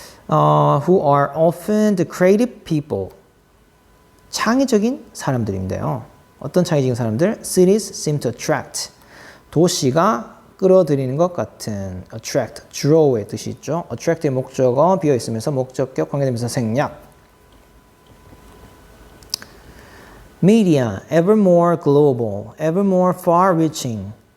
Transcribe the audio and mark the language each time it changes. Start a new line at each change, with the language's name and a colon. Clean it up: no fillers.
English: Who are often the creative people.
Korean: 창의적인 사람들인데요. 어떤 창의적인 사람들?
English: Cities seem to attract.
Korean: 도시가 끌어들이는 것 같은. attract, draw의 뜻이 있죠. attract의 목적어 비어 있으면서 목적격 관계되면서 생략.
English: Media, ever more global, ever more far-reaching.